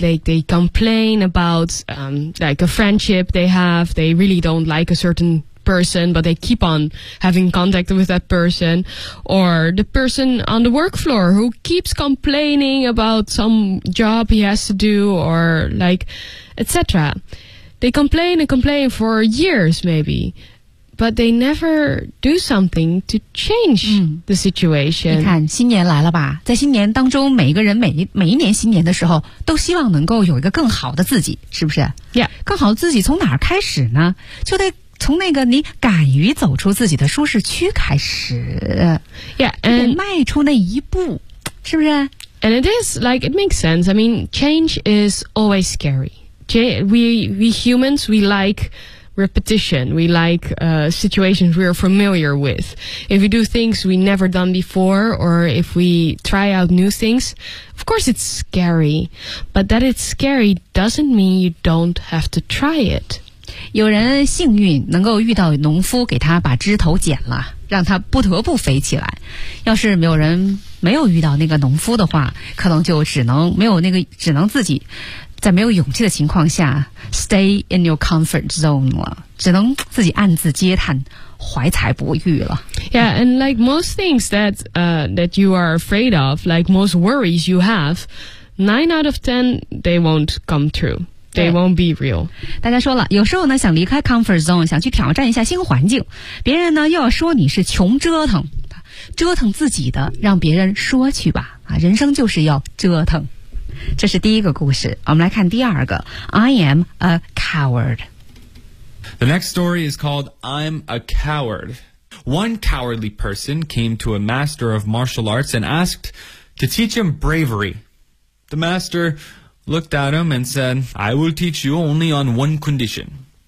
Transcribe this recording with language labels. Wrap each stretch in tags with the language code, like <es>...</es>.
<en>Like they complain about like a friendship they have, they really don't like a certain person, but they keep on having contact with that person, or the person on the work floor who keeps complaining about some job he has to do, or like, etc. They complain and complain for years, maybe, but they never do something to change the situation.</en> <zh>你看，新年来了吧？在新年当中，每一个人每一年新年的时候，都希望能够有一个更好的自己，是不是</zh> <en>？Yeah，</en> <zh>更好的自己从哪儿开始呢？就得从那个你敢于走出自己的舒适区开始</zh> <en>，Yeah， and</en> <zh>迈出那一步，是不是</zh> <en>？And it is like it makes sense. I mean, change is always scary. We humans we like repetition. We like situations we are familiar with. If we do things we never done before, or if we try out new things, of course it's scary. But that it's scary doesn't mean you don't have to try it.</en> <zh>有人幸运能够遇到农夫给他把枝头剪了，让他不得不飞起来。要是没有人没有遇到那个农夫的话，可能就只能没有那个只能自己在没有勇气的情况下</zh> <en>stay in your comfort zone</en> <zh>了，只能自己暗自嗟叹，怀才不遇了。</zh> <en>Yeah, and like most things that that you are afraid of, like most worries you have, 9 out of 10 they won't come true. They won't be real.</en> <zh>大家说了，有时候呢想离开 comfort zone， 想去挑战一下新环境，别人呢又要说你是穷折腾，折腾自己的让别人说去吧，啊，人生就是要折腾。这是第一个故事，我们来看第二个。</zh> <en>I am a coward. The next story is called I'm a coward. One cowardly person came to a master of martial arts and asked to teach him bravery. The masterlooked at him and said, I will teach you only on one condition.</en>